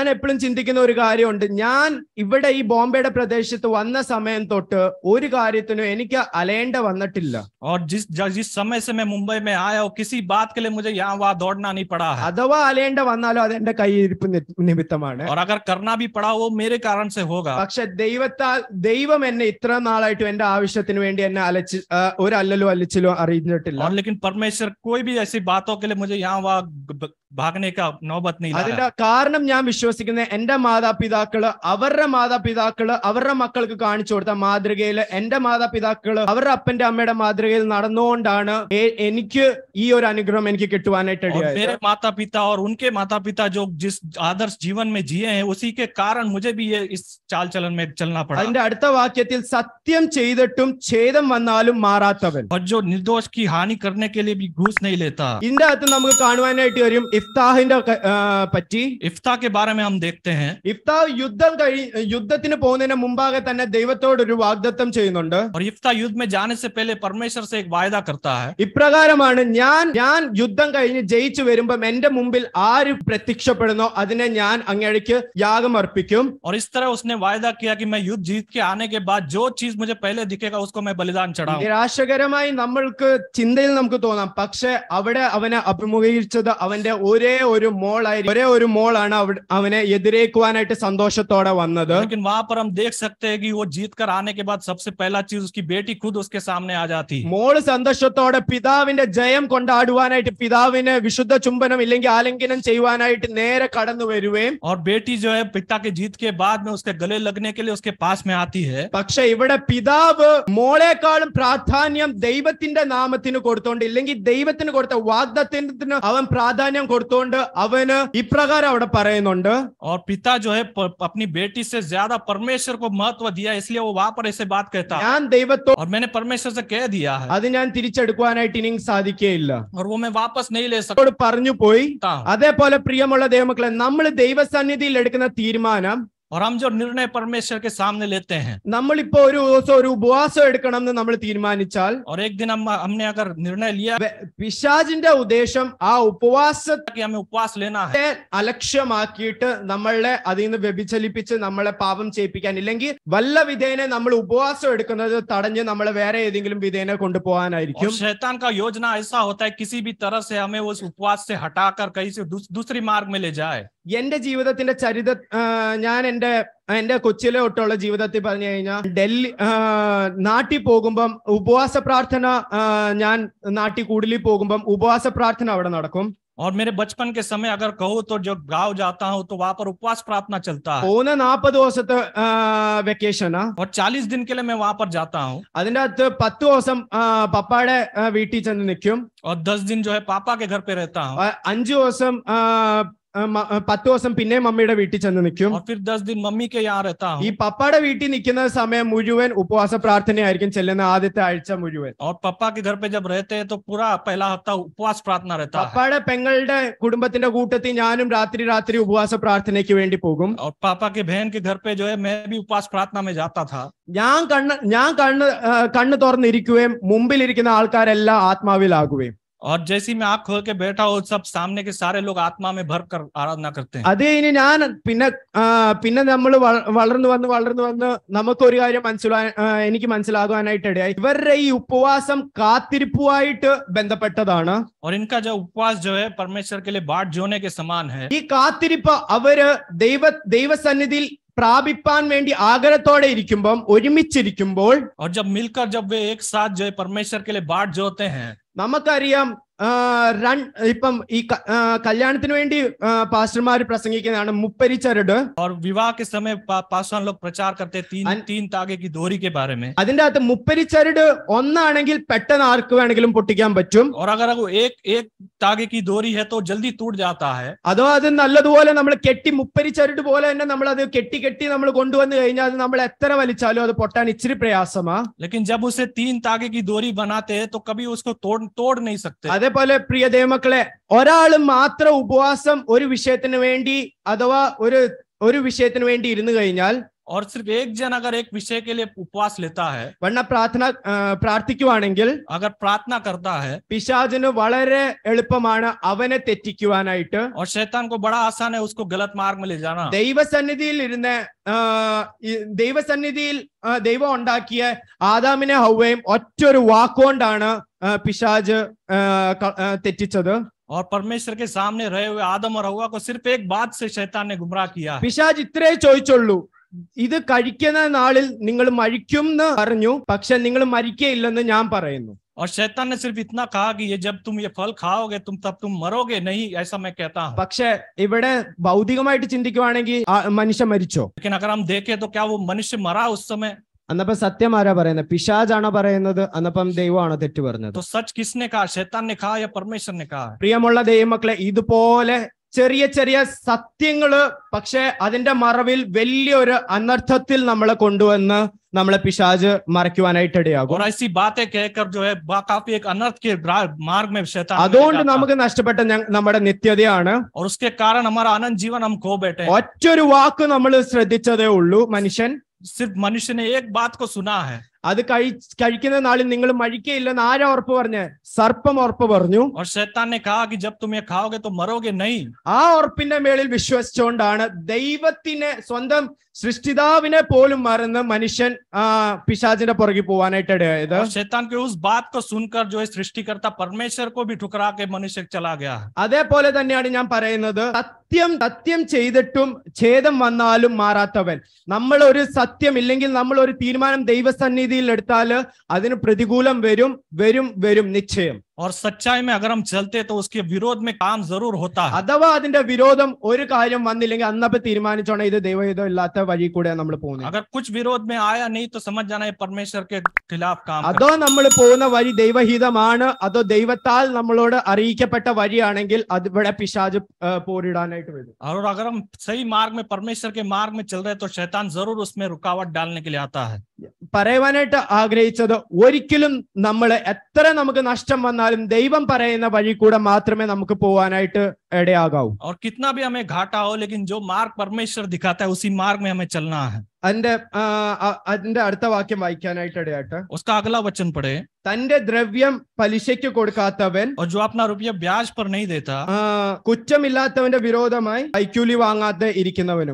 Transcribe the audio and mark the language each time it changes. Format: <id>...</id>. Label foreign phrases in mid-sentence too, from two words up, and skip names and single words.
<ml>ഞാൻ എപ്പോഴും ചിന്തിക്കുന്ന ഒരു കാര്യമുണ്ട്, ഞാൻ ഇവിടെ ഈ ബോംബെയുടെ പ്രദേശത്ത് വന്ന സമയം തൊട്ട് ഒരു കാര്യത്തിനും എനിക്ക് അലയേണ്ട വന്നിട്ടില്ല.</ml> <hi>और जिस समय से मैं मुंबई में आया हूँ, किसी बात के लिए मुझे यहाँ वहाँ दौड़ना नहीं पड़ा है.</hi> <ml>അഥവാ അലയേണ്ട വന്നാലും അത് എന്റെ കയ്യിരിപ്പ് നിമിത്തമാണ്.</ml> <hi>और अगर करना भी पड़ा वो मेरे कारण से होगा.</hi> <ml>പക്ഷെ ദൈവം എന്നെ ഇത്ര നാളായിട്ടും എന്റെ ആവശ്യത്തിന് വേണ്ടി എന്നെ ഒരു അല്ലലും അറിഞ്ഞിട്ടില്ല.</ml> <hi>और लेकिन परमेश्वर कोई भी ऐसी बातों के लिए मुझे यहाँ वहाँ भागने का नौबत नहीं लाया.</hi> <ml>അതിന്റെ കാരണം ഞാൻ വിശ്വസിക്കുന്നത് എന്റെ മാതാപിതാക്കള് അവരുടെ മക്കൾക്ക് കാണിച്ചു കൊടുത്ത മാതൃകയിൽ എന്റെ മാതാപിതാക്കള് അവരുടെ അപ്പന്റെ അമ്മയുടെ മാതൃകയിൽ നടന്നുകൊണ്ടാണ് എനിക്ക് ഈ ഒരു അനുഗ്രഹം എനിക്ക് കിട്ടുവാനായിട്ട് ഇടയായത്.</ml> <hi>मेरे माता पिता और उनके माता पिता जो जिस आदर्श जीवन में जिए हैं, उसी के कारण मुझे भी ये इस चाल चलन में चलना पड़ा.</hi> <ml>അതിന്റെ അടുത്ത വാക്യത്തിൽ സത്യം ചെയ്തിട്ടും ഛേദം വന്നാലും മാറാത്തവൻ.</ml> <hi>और जो निर्दोष की हानि करने के लिए भी घूस नहीं लेता.</hi> <ml>ഇതിന്റെ അകത്ത് നമുക്ക് കാണുവാനായിട്ട് വരും ഇഫ്താഹിന്റെ പറ്റി.</ml> <hi>इफ्ता के बारे में हम देखते हैं.</hi> <ml>ഇഫ്താഹ് യുദ്ധത്തിന് പോകുന്നതിന് മുമ്പാകെ തന്നെ ദൈവത്തോട് ഒരു വാഗ്ദത്തം ചെയ്യുന്നുണ്ട്.</ml> <hi>और इफ्ता युद्ध में जाने से पहले परमेश्वर से एक वायदा करता है.</hi> <ml>ഇപ്രകാരമാണ്, ഞാൻ യുദ്ധം കഴിഞ്ഞ് ജയിച്ചു വരുമ്പം എന്റെ മുമ്പിൽ ആര് പ്രത്യക്ഷപ്പെടുന്നോ അതിനെ ഞാൻ അങ്ങേക്ക് യാഗം അർപ്പിക്കും.</ml> <hi>और इस तरह उसने वायदा किया कि मैं युद्ध जीत के आने के बाद जो चीज मुझे पहले दिखेगा उसको मैं बलिदान चढ़ाऊं.</hi> <ml>നിരാശകരമായി നമ്മൾക്ക് ചിന്തയിൽ നമുക്ക് തോന്നാം, പക്ഷെ അവിടെ അവനെ അഭിമുഖീകരിച്ചത് അവന്റെ ഒരേ ഒരു മോളാണ് അവനെ എതിരേക്കുവാനായിട്ട് സന്തോഷത്തോടെ വന്നത്.</ml> <hi>लेकिन वहां पर हम देख सकते हैं कि वो जीत कर आने के बाद सबसे पहला चीज उसकी बेटी खुद उसके सामने आ जाती.</hi> <ml>മോള് സന്തോഷത്തോടെ പിതാവിന്റെ ജയം കൊണ്ടാടുവാനായിട്ട് പിതാവിനെ വിശുദ്ധ ചുംബനം ഇല്ലെങ്കിൽ ആലിംഗനം ചെയ്യുവാനായിട്ട് നേരെ കടന്നു വരുകയും,</ml> <hi>और बेटी जो है पिता के जीत के बाद में उसके गले लगने के लिए उसके पास में आती है.</hi> <ml>പക്ഷെ ഇവിടെ പിതാവ് മോളെക്കാളും പ്രാധാന്യം ദൈവത്തിന്റെ നാമത്തിന് കൊടുത്തോണ്ട് ഇല്ലെങ്കിൽ ദൈവത്തിന് കൊടുത്ത വാഗ്ദത്തത്തിന് അവൻ പ്രാധാന്യം കൊടുത്തുകൊണ്ട് അവന് ഇപ്രകാരം അവിടെ പറയുന്നുണ്ട്.</ml> <hi>और पिता जो है अपनी बेटी से ज्यादा परमेश्वर को महत्व दिया, इसलिए वो वहां पर ऐसे बात कहता है,</hi> <ml>ഞാൻ ദൈവത്തോട്</ml> <hi>और मैंने परमेश्वर से कह दिया है,</hi> <ml>അത് ഞാൻ തിരിച്ചെടുക്കുവാനായിട്ട് ഇനിയും സാധിക്കുകയില്ല,</ml> <hi>और वो मैं वापस नहीं ले सकता</hi> <ml>പറഞ്ഞു പോയി.</ml> <hi>हूं।</hi> <ml>അതേപോലെ പ്രിയമുള്ള ദൈവമക്കളെ, നമ്മൾ ദൈവസന്നിധിയിൽ എടുക്കുന്ന തീരുമാനം,</ml> <hi>और हम जो निर्णय परमेश्वर के सामने लेते हैं,</hi> <ml>നമ്മളിപ്പോ ഒരു ദിവസം ഒരു ഉപവാസം എടുക്കണം എന്ന് നമ്മൾ തീരുമാനിച്ചാൽ,</ml> <hi>और एक दिन हमने अगर निर्णय लिया</hi> <ml>പിശാചിന്റെ ഉദ്ദേശം ആ ഉപവാസത്തെ</ml> <hi>कि हमें उपवास लेना है,</hi> <ml>അലക്ഷ്യമാക്കിയിട്ട് നമ്മളെ അതിൽ നിന്ന് വ്യഭിചലിപ്പിച്ച് നമ്മളെ പാപം ചെയ്യിപ്പിക്കാൻ, ഇല്ലെങ്കിൽ വല്ല വിധേനെ നമ്മൾ ഉപവാസം എടുക്കുന്നത് തടഞ്ഞ് നമ്മളെ വേറെ ഏതെങ്കിലും വിധേനെ കൊണ്ടുപോകാനായിരിക്കും.</ml> <hi>और शैतान का योजना ऐसा होता है किसी भी तरह से हमें उस उपवास से हटाकर कहीं से दूसरी मार्ग में ले जाए।</hi> <ml>എന്റെ ജീവിതത്തിന്റെ ചരിത ഞാൻ എന്റെ കൊച്ചിലെ തൊട്ടുള്ള ജീവിതത്തിൽ പറഞ്ഞു കഴിഞ്ഞാൽ, ഡൽഹി നാട്ടിൽ പോകുമ്പം ഉപവാസ പ്രാർത്ഥന, ഞാൻ നാട്ടിൽ കൂടുതലിൽ പോകുമ്പം ഉപവാസ പ്രാർത്ഥന അവിടെ നടക്കും.</ml> <hi>और मेरे बचपन के समय अगर कहूँ तो जब गांव जाता हूँ तो वहां पर उपवास प्रार्थना चलता है,</hi> <ml>പോകുന്ന 40 ദിവസത്തെ വെക്കേഷനാ,</ml> <hi>और 40 दिन के लिए मैं वहां पर जाता हूँ,</hi> <ml>അതിന്റെ അകത്ത് 10 ദിവസം പപ്പായുടെ വീട്ടിൽ ചെന്ന് നിൽക്കും,</ml> <hi>और 10 दिन जो है पापा के घर पे रहता हूँ,</hi> <ml>5 ദിവസം 10 ദിവസം പിന്നെ മമ്മിയുടെ വീട്ടിൽ ചെന്ന് നിൽക്കും.</ml> <hi>और फिर 10 दिन मम्मी के यहाँ रहता हूँ।</hi> <ml>ഈ പപ്പായുടെ വീട്ടിൽ നിൽക്കുന്ന സമയം മുഴുവൻ ഉപവാസ പ്രാർത്ഥനയായിരിക്കും ചെല്ലുന്ന ആദ്യത്തെ ആഴ്ച മുഴുവൻ.</ml> <hi>और पापा के घर पे जब रहते हैं तो पूरा पहला हफ्ता उपवास प्रार्थना रहता है।</hi> <ml>പപ്പായുടെ പെങ്ങളുടെ കുടുംബത്തിന്റെ കൂട്ടത്തിൽ ഞാനും രാത്രി ഉപവാസ പ്രാർത്ഥനയ്ക്ക് വേണ്ടി പോകും.</ml> <hi>और पापा के बहन के घर पे जो है मैं भी उपवास प्रार्थना में जाता था।</hi> <ml>ഞാൻ കണ്ണ് തുറന്നിരിക്കുകയും മുമ്പിലിരിക്കുന്ന ആൾക്കാരെല്ലാം ആത്മാവിലാകുകയും,</ml> <hi>और जैसे मैं आँख खोल के बैठा हूँ, सब सामने के सारे लोग आत्मा में भर कर आराधना करते हैं।</hi> <ml>അത് കഴിഞ്ഞ് ഞാൻ പിന്നെ നമ്മൾ വളർന്നു വന്ന് നമുക്കൊരു കാര്യം എനിക്ക് മനസ്സിലാകുവാനായിട്ട് ഇടയായി, ഇവരുടെ ഈ ഉപവാസം കാത്തിരിപ്പുമായിട്ട് ബന്ധപ്പെട്ടതാണ്.</ml> <hi>और इनका जो उपवास जो है परमेश्वर के लिए बाट जोने के समान है।</hi> <ml>ഈ കാത്തിരിപ്പ് അവര് ദൈവസന്നിധിയിൽ പ്രാപിപ്പാൻ വേണ്ടി ആഗ്രഹത്തോടെ ഇരിക്കുമ്പോൾ, ഒരുമിച്ചിരിക്കുമ്പോൾ,</ml> <hi>और जब मिलकर जब वे एक साथ जो है परमेश्वर के लिए बाट जोते हैं,</hi> <ml>നമുക്കറിയാം ഇപ്പം ഈ കല്യാണത്തിന് വേണ്ടി പാസ്റ്റർമാർ പ്രസംഗിക്കുന്നതാണ് മുപ്പരിച്ചരട്.</ml> <hi>और विवाह के समय पास्टर लोग प्रचार करते तीन तागे की डोरी के बारे में।</hi> <ml>അതിന്റെ അകത്ത് മുപ്പരിച്ചരട് ഒന്നാണെങ്കിൽ പെട്ടെന്ന് ആർക്ക് വേണമെങ്കിലും പൊട്ടിക്കാൻ പറ്റും.</ml> <hi>और अगर वो एक तागे की डोरी है तो जल्दी टूट जाता है।</hi> <ml>അതോ അത് നല്ലതുപോലെ നമ്മൾ കെട്ടി മുപ്പരിച്ചരട് പോലെ തന്നെ നമ്മൾ അത് കെട്ടി നമ്മൾ കൊണ്ടുവന്നു കഴിഞ്ഞാൽ അത് നമ്മൾ എത്ര വലിച്ചാലും അത് പൊട്ടാൻ ഇച്ചിരി പ്രയാസമാ.</ml> <hi>लेकिन जब उसे 3 तागे की डोरी बनाते हैं तो कभी उसको तोड़ नहीं सकते।</hi> <ml>അതേപോലെ പ്രിയ ദൈവമക്കളെ, ഒരാള് മാത്രം ഉപവാസം ഒരു വിഷയത്തിന് വേണ്ടി അഥവാ ഒരു വിഷയത്തിന് വേണ്ടി ഇരുന്നു കഴിഞ്ഞാൽ,</ml> <hi>और सिर्फ एक जन अगर एक विषय के लिए उपवास लेता है,</hi> <ml>വണ്ണ പ്രാർത്ഥിക്കുവാണെങ്കിൽ,</ml> <hi>अगर प्रार्थना करता है,</hi> <ml>പിശാചിന് വളരെ എളുപ്പമാണ് അവനെ തെറ്റിക്കുവാനായിട്ട്.</ml> <hi>और शैतान को बड़ा आसान है उसको गलत मार्ग में ले जाना।</hi> <ml>ദൈവസന്നിധിയിൽ ദൈവം ഉണ്ടാക്കിയ ആദാമിനെ ഹവ്വയും ഒറ്റൊരു വാക്കുകൊണ്ടാണ് പിശാച് തെറ്റിച്ചത്.</ml> <hi>और परमेश्वर के सामने रहे हुए आदम और हव्वा को सिर्फ एक बात से शैतान ने गुमराह किया है।</hi> <ml>പിശാച് ഇത്രേ ചോദിച്ചുള്ളൂ, ഇത് കഴിക്കുന്ന നാളിൽ നിങ്ങൾ മരിക്കും എന്ന് പറഞ്ഞു, പക്ഷെ നിങ്ങൾ മരിക്കയില്ലെന്ന് ഞാൻ പറയുന്നു.</ml> <hi>और शैतान ने सिर्फ इतना कहा कि ये जब तुम ये फल खाओगे तब तुम मरोगे नहीं, ऐसा मैं कहता हूँ।</hi> <ml>പക്ഷെ ഇവിടെ ഭൗതികമായിട്ട് ചിന്തിക്കുവാണെങ്കിൽ മനുഷ്യൻ മരിച്ചോ?</ml> <hi>लेकिन अगर हम देखें तो क्या वो मनुष्य मरा उस समय?</hi> <ml>അന്നപ്പം സത്യം ആരാ പറയുന്നത്? പിശാചാണോ പറയുന്നത്? അന്നപ്പം ദൈവമാണോ തെറ്റ് പറഞ്ഞത്?</ml> <hi>तो सच किसने कहा, शैतान ने कहा या परमेश्वर ने कहा?</hi> <ml>പ്രിയമുള്ള ദൈവമക്കളെ, ഇതുപോലെ ചെറിയ സത്യങ്ങള് പക്ഷെ അതിന്റെ മറവിൽ വലിയൊരു അനർത്ഥത്തിൽ നമ്മളെ കൊണ്ടുവന്ന് നമ്മളെ പിശാച് മറയ്ക്കുവാനായിട്ട് ഇടയാകും.</ml> <hi>और ऐसी बातें कहकर जो है काफी एक अनर्थ के मार्ग में शैतान</hi> <ml>അതുകൊണ്ട് നമുക്ക് നഷ്ടപ്പെട്ട നമ്മുടെ നിത്യതയാണ്.</ml> <hi>और उसके कारण हमारा अनंत जीवन हम खो बैठे।</hi> <ml>ഒറ്റൊരു വാക്ക് നമ്മൾ ശ്രദ്ധിച്ചതേ ഉള്ളൂ മനുഷ്യൻ.</ml> <hi>सिर्फ मनुष्य ने एक बात को सुना है,</hi> <ml>അത് കഴിക്കുന്ന നാളിൽ നിങ്ങൾ മരിക്കയില്ലെന്ന് ആരാ ഉറപ്പ് പറഞ്ഞ? സർപ്പം ഉറപ്പ് പറഞ്ഞു.</ml> <hi>और शैतान ने कहा कि जब तुम ये खाओगे तो मरोगे नहीं।</hi> <ml>ആ ഉറപ്പിന്റെ മേളിൽ വിശ്വസിച്ചുകൊണ്ടാണ് ദൈവത്തിനെ, സ്വന്തം സൃഷ്ടിതാവിനെ പോലും മറന്ന് മനുഷ്യൻ പിശാചിന്റെ പുറകെ പോവാനായിട്ട് ഇടയായത്.</ml> <hi>शैतान की उस बात को सुनकर जो है सृष्टिकर्ता परमेश्वर को भी ठुकरा के मनुष्य चला गया।</hi> <ml>അതേപോലെ തന്നെയാണ് ഞാൻ പറയുന്നത്, സത്യം ചെയ്തിട്ടും ഛേദം വന്നാലും മാറാത്തവൻ. നമ്മൾ ഒരു സത്യം ഇല്ലെങ്കിൽ നമ്മൾ ഒരു തീരുമാനം ദൈവസന്നിധിയിൽ എടുത്താൽ അതിന് പ്രതികൂലം വരും നിശ്ചയം.</ml> <hi>और सच्चाई में अगर हम चलते तो उसके विरोध में काम जरूर होता है।</hi> <ml>അഥവാ അതിന്റെ വിരോധം ഒരു കാര്യം വന്നില്ലെങ്കിൽ അന്നപ്പോ തീരുമാനിച്ചോണം ഇത് ദൈവഹിതം ഇല്ലാത്ത വഴി കൂടെ നമ്മൾ പോകുന്നത്.</ml> <hi>अगर कुछ विरोध में आया नहीं तो समझ जाना है परमेश्वर के खिलाफ काम कर।</hi> <ml>അതോ നമ്മൾ പോകുന്ന വഴി ദൈവഹിതമാണ് അതോ ദൈവത്താൽ നമ്മളോട് അറിയിക്കപ്പെട്ട വഴിയാണെങ്കിൽ അത് ഇവിടെ പിശാച് പോരിടാനായിട്ട് വരും.</ml> <hi>और अगर हम सही मार्ग में परमेश्वर के मार्ग में चल रहे तो शैतान जरूर उसमें रुकावट डालने के लिए आता है।</hi> <ml>പറയാനായിട്ട് ആഗ്രഹിച്ചത് ഒരിക്കലും നമ്മൾ എത്ര നമുക്ക് നഷ്ടം വന്നാലും ദൈവം പറയുന്ന വഴി കൂടെ മാത്രമേ നമുക്ക് പോവാനായിട്ട് ഇടയാകാവൂ.</ml> <hi>और कितना भी हमें घाटा हो लेकिन जो मार्ग परमेश्वर दिखाता है उसी मार्ग में हमें चलना है।</hi> <ml>അതിന്റെ അടുത്ത വാക്യം വായിക്കാനായിട്ട് ഇടയാട്ടെ.</ml> <hi>उसका अगला वचन पढ़े।</hi> <ml>തന്റെ ദ്രവ്യം പലിശയ്ക്ക് കൊടുക്കാത്തവൻ</ml> <hi>और जो अपना रुपया ब्याज पर नहीं देता,</hi> <ml>കുറ്റമില്ലാത്തവന്റെ വിരോധമായി കൈക്കൂലി വാങ്ങാതെ ഇരിക്കുന്നവനും.</ml>